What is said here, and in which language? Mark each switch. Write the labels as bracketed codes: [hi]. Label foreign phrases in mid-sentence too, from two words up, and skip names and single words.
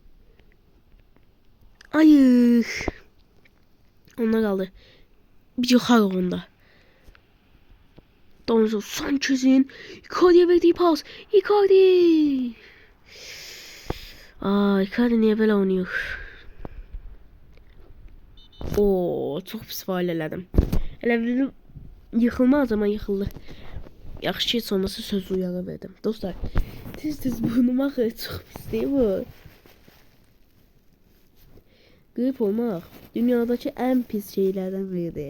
[tr] Hayır. Onlar kaldı. Bir yukarı onda. Donzo Sanchez'in Icardi'ye verdiği pas. Icardi niye böyle oynuyor? [az] Çok pis faal elədim. Elə [tr] yıkılmaz ama yıkıldı. [az] Yaxşı heç olmasa söz uyağı verdim. Dostlar, tez burnuma axır. [tr] Çok pis değil bu. [az] Grip olmaq dünyadakı ən pis şeylərdən biridir.